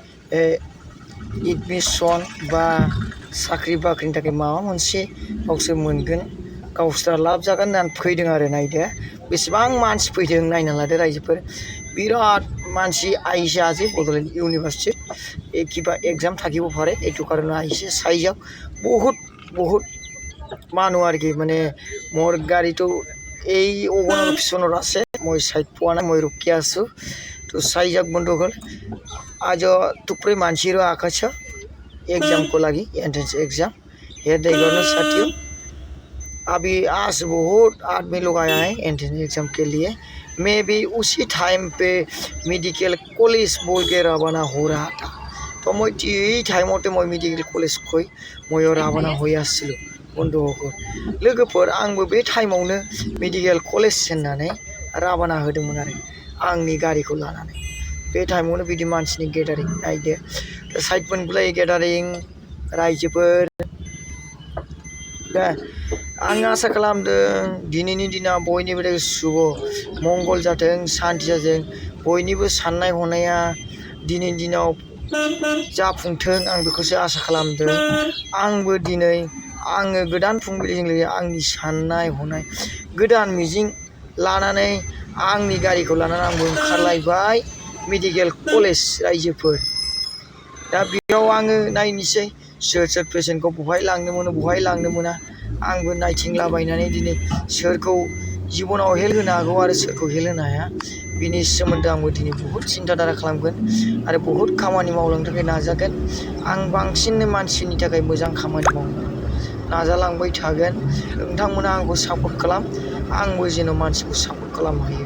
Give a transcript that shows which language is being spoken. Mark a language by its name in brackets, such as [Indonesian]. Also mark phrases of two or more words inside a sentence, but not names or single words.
[Bodo] एडमिशन बा साख्रि बाख्रिनि थाखाय माबा मोनसे गावसोर मोनगोन गावसोरा लाब जागोन होननानै फैदों आरो नायदो बेसेबां मानसि फैदों नायना लादो रायजोफोर बिराद मानसि आइसे आज बड'लेण्ड यूनिवर्सिटी किबा एग्जाम [Assamese] থাকিব পাৰে এইটো কাৰণে আহিছে চাইজাক বহুত মানুহ আর কি মানে মোর গাড়ি তো এই ওগনৰ পিছনৰ আছে মই সাইড পোৱা নাই মই ৰখি আছো তো চাইজাক বন্ধুসকল [Nepali] आज थुप्रै मानसिहरू आएको छ एग्जाम को लगी [English] entrance exam [Nepali] हेर्दै गर्नु साथियों। [Hindi] अभी आज बहुत आदमी लोग आया है [English] entrance exam [Hindi] के लिए मैं भी उसी टाइम पे [English] medical college [Hindi] बोल के रवाना हो रहा था तो मैं यही टाइम मैं [English] medical college [Hindi] को मैं रवाना होयासिलो [Bodo] बंधुफोर लोगोफोर आंबो बे टाइमावनो [English] medical college [Bodo] होननानै रवाना होदोंमोन आरो आंनि गारिखौ लानानै बे टाइमावनो बिदि मानसिनि गेदारिं नायदो साइड मोनगुलाय गेदारिं रायजोफोर दा आं आसा खालामदों दिनैनि दिना बयनिबो शुभ मंगल जाथों शान्ति जाथों बयनिबो साननाय हनाया दिनैनि दिनाव जाफुंथों आं बेखौसो आसा खालामदों। आंबो दिनै आङो गोदान फुंबिलिजों लोगोसे आंनि साननाय हनाय गोदान मिजिं लानानै आंनि गारिखौ लानानै आंबो ओंखारलायबाय मेडिकल कॉलेज रायजोफोर दा बेयाव आङो नायनोसै सोर पेसेन्टखौ बहाय लांनो मोनो बहाय लांनो मोना आंबो नायथिंलाबायनानै दिनै सोरखौ जिबनाव हेल्प होनो हागौ आरो सोरखौ हेल्प होनो हाया बिनि सोमोन्दै आंबो दिनै बहुद सिन्थाधारा खालामगोन आरो बहुद खामानि मावलांनो थाखाय नाजागोन आं बांसिन मानसिनि थाखाय मोजां खामानि मावनो नाजालांबाय थागोन नोंथांमोना आंखौ सापर्ट खालाम आंबो जेन' मानसिखौ सापर्ट खालामनो हायो।